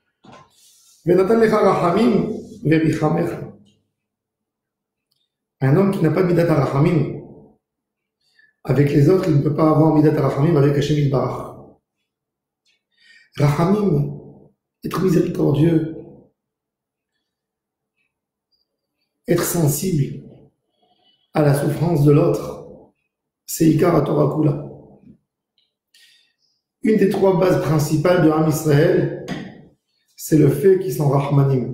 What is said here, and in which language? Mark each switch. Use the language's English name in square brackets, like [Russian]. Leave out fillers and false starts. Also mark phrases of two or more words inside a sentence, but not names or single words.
[French] Un homme qui n'a pas de [Hebrew] מידת הרחמים, [French] avec les autres, il ne peut pas avoir [Hebrew] מידת הרחמים [French] avec [Hebrew] השם יתברך. [French] Rachamim, être miséricordieux, être sensible à la souffrance de l'autre, c'est [Hebrew] עיקר תורה כולה. [French] Une des 3 bases principales de Am Israël, c'est le fait qu'ils sont Rahmanim.